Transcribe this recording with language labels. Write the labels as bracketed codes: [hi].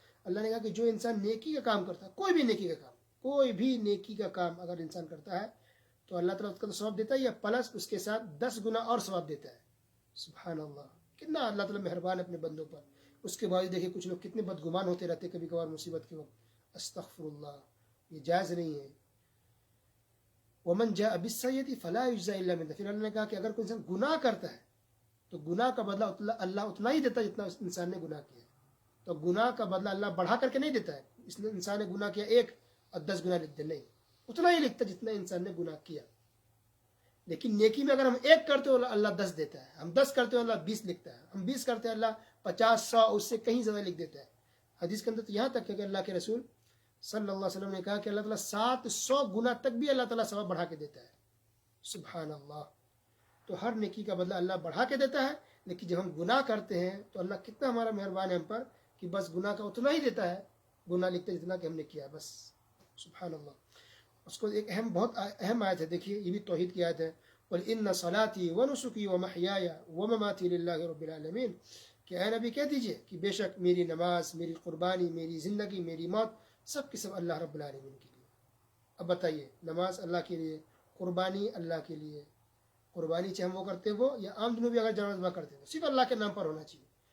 [ur] اللہ نے کہا کہ جو انسان نیکی کا کام کرتا ہے، کوئی بھی نیکی کا کام، کوئی بھی نیکی کا کام اگر انسان کرتا ہے تو اللہ تعالیٰ اس کا ثواب دیتا ہے، یا پلس اس کے ساتھ 10 گنا اور ثواب دیتا ہے. سبحان اللہ. کتنا اللہ تعالیٰ مہربان ہے اپنے بندوں پر. اس کے بعد دیکھیں کچھ لوگ کتنے بدگمان ہوتے رہتے کبھی کبھار مصیبت کے وقت. استغفر اللہ. یہ جائز نہیں ہے. [ar] ومن جاء بالسیئۃ فلا یجزى الا مثلها. [ur] پھر اللہ نے کہا کہ اگر کوئی انسان گناہ کرتا ہے تو گناہ کا بدلہ اللہ اتنا ہی دیتا ہے جتنا اس انسان نے گناہ کیا ہے. تو گناہ کا بدلہ اللہ بڑھا کر کے نہیں دیتا ہے. اس نے انسان نے گناہ کیا 1 اور 10 گناہ لکھ دے، نہیں، اتنا ہی لکھتا ہے جتنا انسان نے گناہ کیا. لیکن نیکی میں اگر ہم 1 کرتے ہو اللہ 10 دیتا ہے، ہم 10 کرتے ہو اللہ 20 لکھتا ہے، ہم 20 کرتے ہیں اللہ 50 100 اس سے کہیں زیادہ لکھ دیتا ہے. حدیث کے اندر تو یہاں تک کہ اللہ کے رسول صلی اللہ علیہ وسلم نے کہا کہ اللہ تعالیٰ 700 گنا تک بھی اللہ تعالیٰ ثواب بڑھا کے دیتا ہے. سبحان اللہ. تو ہر نیکی کا بدلہ اللہ بڑھا کے دیتا ہے. لیکن جب ہم گناہ کرتے ہیں تو اللہ کتنا ہمارا مہربان ہے ہم پر کہ بس گناہ کا اتنا ہی دیتا ہے، گناہ لکھتے جتنا کہ ہم نے کیا بس. سبحان اللہ. اس کو ایک بہت اہم آیت ہے، دیکھیے یہ بھی توحید کی آیت ہے. [ar] قل ان صلاتي ونسكي ومحياي ومماتي لله رب العالمین. [ur] کہ اے نبی کہہ دیجئے کہ بے شک میری نماز، میری قربانی، میری زندگی، میری موت سب کے سب اللہ رب العالمین کے لیے. اب بتائیے، نماز اللہ کے لیے، قربانی اللہ کے لیے. قربانی چاہے ہم وہ کرتے وہ یا عام دنوں بھی اگر جانور ذبح کرتے ہیں صرف اللہ کے نام پر ہونا چاہیے.